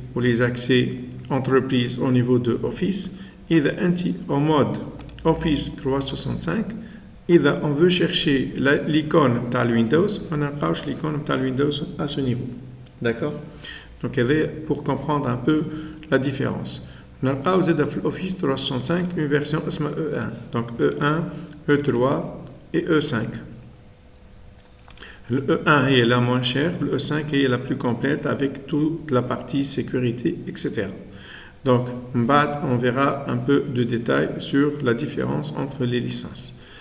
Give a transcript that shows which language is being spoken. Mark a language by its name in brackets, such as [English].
[French] ou les accès entreprise au niveau de Office. [Arabic] إذا أنت [French] au mode Office 365 إذا on veut chercher l'icône [Arabic] بتاع [French] Windows [Arabic] ما نلقاوش [French] l'icône بتاع Windows à ce niveau. D'accord? Donc pour comprendre un peu la différence. [Arabic] نلقاو زاد في الأوفيس 365 [French] une version [Arabic] اسمها E1. [French] Donc E1, E3 et E5. Le E1 est la moins chère, le E5 est la plus complète avec toute la partie sécurité, etc. Donc, on verra un peu de détails sur la différence entre les licences.